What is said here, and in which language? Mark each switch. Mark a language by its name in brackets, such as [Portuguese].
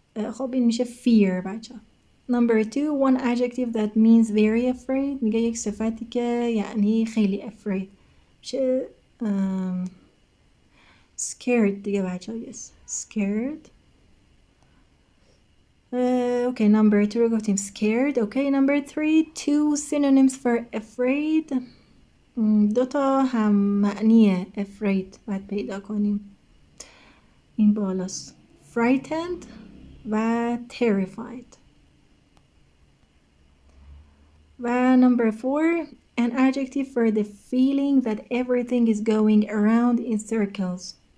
[Persian] خب این میشه fear بچه. [English] Number 2 one adjective that means very afraid. [Persian] میگه یک صفتی که یعنی خیلی afraid میشه scared دیگه بچه ها. [English] yes scared. Okay number 2 [Persian] رو گفتیم [English] scared. Okay number 3 two synonyms for afraid. [Persian] دوتا هم معنی afraid باید پیدا کنیم. این بالاست frightened و terrified. [English] و number 4 an adjective for the feeling that everything is going around in circles.